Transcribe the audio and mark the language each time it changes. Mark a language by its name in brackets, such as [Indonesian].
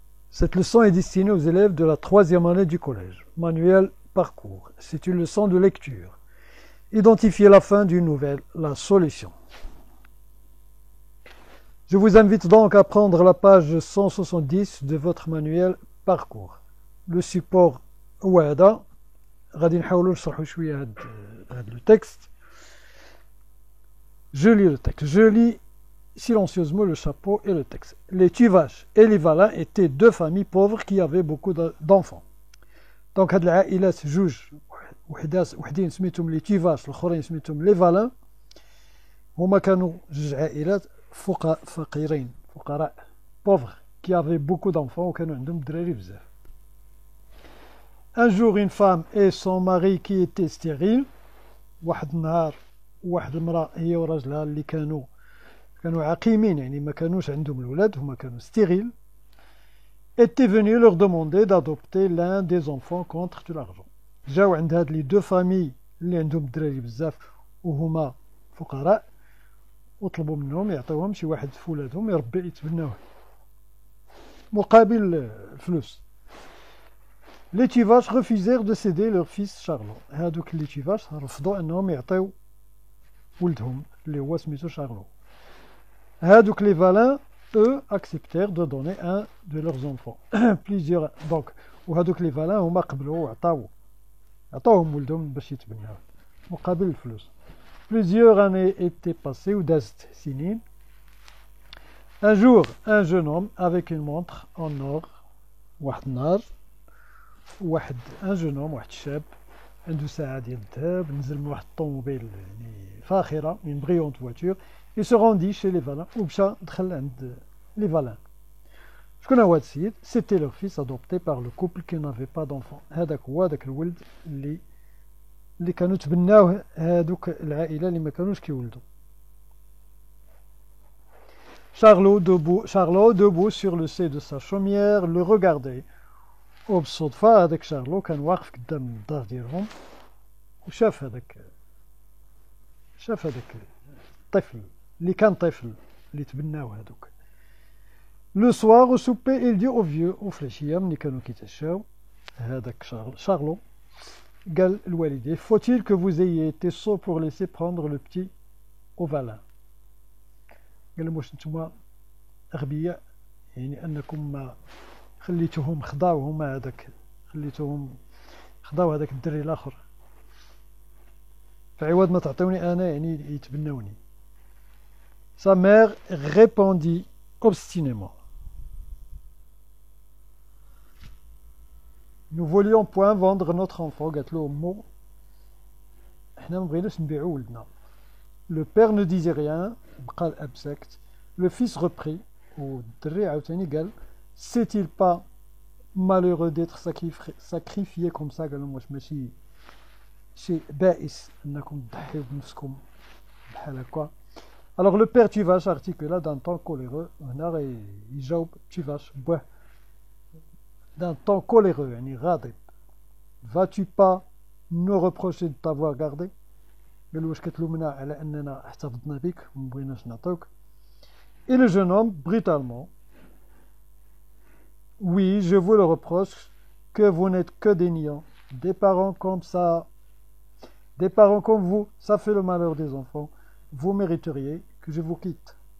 [French] Cette leçon est destinée aux élèves de la troisième année du collège. Manuel parcours. C'est une leçon de lecture. Identifiez la fin d'une nouvelle, la solution. Je vous invite donc à prendre la page 170 de votre manuel parcours. Le support [Arabic] هو هذا. غادي نحاولوا نشرحوا شوية هذا [French] le texte. Je lis le texte. Je lis silencieusement le chapeau et le texte. Les Tuvache et les Valin étaient deux familles pauvres qui avaient beaucoup d'enfants. [Arabic] Donc هاد العائلات جوج وحدين سميتهم لي تيفاش الاخرين سميتهم لي فالان هما كانوا جوج عائلات فقيرين فقراء [French] pauvres qui avaient beaucoup d'enfants [Arabic] وكانوا عندهم دراري بزاف. [French] Un jour une femme et son mari qui étaient stériles [Arabic] واحد النهار واحد المرأة هي وراجلها اللي كانوا عقيمين يعني ما كانوش عندهم الولاد هما كانوا ستيريل [French] étaient venus leur demander d'adopter l'un des enfants contre de l'argent. [Arabic] جاو عند هاد لي دو فامي اللي عندهم الدراري بزاف وهما فقراء وطلبوا منهم يعطيوهم شي واحد في ولادهم يتبناوه مقابل الفلوس. [French] Les Tuvache refusèrent de céder leur fils Charlot. [Arabic] هادوك لي تيفاش رفضوا انهم يعطيو ولدهم اللي هو سميتو شارلو. هادوك [French] les Valin eux acceptèrent de donner un de leurs enfants. Plusieurs donc [Arabic] وهادوك les Valin هما قبلوا وعطاوهم ولدهم باش يتبناوه مقابل الفلوس. [French] Plusieurs années étaient passées [Arabic] ودازت سنين. [French] Un jour un jeune homme avec une montre en or [Arabic] واحد النهار [French] un jeune homme [Arabic] واحد الشاب عنده ساعة ديال الذهب نزل من واحد الطوموبيل يعني فاخرة [French] une brillante voiture. Il se rendit chez les Valin [Arabic] ومشى دخل عند [French] les Valin. [Arabic] شكون هو هاد السيد؟ [French] C'était leur fils adopté par le couple qui n'avait pas d'enfant. [Arabic] هذاك هو داك الولد اللي كانوا تبناوه هادوك العائلة اللي ما كانوش كيولدوا. [French] Charlot debout sur le seuil de sa chaumière le regardait. [Arabic] وبالصدفة هذاك شارلو كان واقف قدام الدار ديالهم وشاف هذاك الطفل اللي كان طفل اللي تبناوه هذوك. [French] لو سوار او سوبي il dit au vieux [Arabic] وفي العشية ملي كانوا كيتعشاو هذاك شارلو قال الوالديه [French] faut-il que vous ayez été sot pour laisser prendre le petit au Valin. [Arabic] قال لهم واش نتوما أغبياء يعني أنكم ما خليتوهم خضاو هذاك الدري الآخر فعوض ما تعطوني أنا يعني يتبنوني. [French] Sa mère répondit obstinément. Nous voulions point vendre notre enfant. [Arabic] قالت له أمو احنا ما بغيناش نبيعو ولدنا. [French] Le père ne disait rien. [Arabic] بقى الأب ساكت. [French] Le fils reprit [Arabic] والدري عاوتاني قال [French] c'est-il pas malheureux d'être sacrifié comme ça. [Arabic] قال لهم واش ماشي شيء بائس انكم تضحيو بنفسكم بحال هكا. [French] Alors le père Tuvache articula d'un ton coléreux [Arabic] هنا يجاوب [French] Tuvache [Arabic] بواه [French] d'un ton coléreux [Arabic] يعني غاضب. [French] Vas-tu pas nous reprocher de t'avoir gardé. [Arabic] قال واش كتلومنا على اننا احتفظنا بك وما بغيناش نعطيوك. [French] Et le jeune homme brutalement oui je vous le reproche que vous n'êtes que des niants. Des parents comme vous ça fait le malheur des enfants. Vous mériteriez que je vous quitte.